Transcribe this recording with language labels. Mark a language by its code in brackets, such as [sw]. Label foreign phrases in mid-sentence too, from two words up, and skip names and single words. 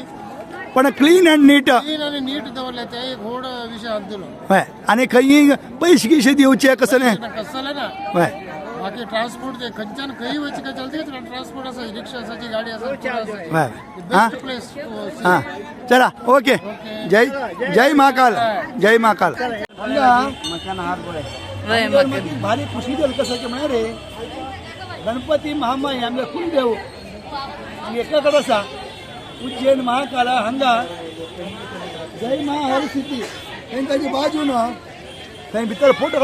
[en] पण clean and neat [kok] क्लीन आणि नीट दवरले ते एक व्हड विशय आसलो हय आनी खंयी पयशे गिशे दिवचे कसं न्ही कसं ना हय बाकी ट्रान्सपोर्ट जे खंयच्यान खंय वयचे काय चलते ट्रान्सपोर्ट आसा रिक्षा आसाची गाडी आसा हय हा [en] best place [kok] हा चला ओके जय महाकाल जय महाकाल भारी खुशी जाली कसाची म्हळ्यार रे गणपती महामाई आमगे कुलदेव एका कडेन आसा उज्जैन महाकाला हांगा जय महाहरसिद्धी तांची बाजून थंय भितर फोटो